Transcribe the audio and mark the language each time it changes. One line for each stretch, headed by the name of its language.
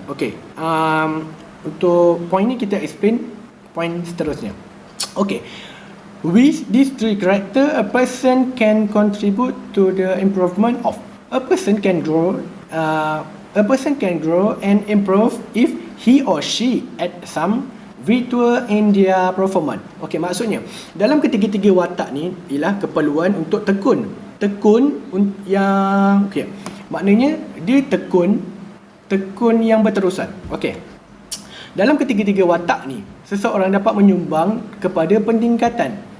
Malay: Okey, untuk point ni kita explain point seterusnya.
English: Okey, with these three character, a person can contribute to the improvement of. A person can grow and improve if he or she add some virtue in their performance.
Malay: Okey, maksudnya dalam ketiga-tiga watak ni ialah keperluan untuk tekun yang okey. Maknanya dia tekun yang berterusan. Okey. Dalam ketiga-tiga watak ni, seseorang dapat menyumbang kepada peningkatan.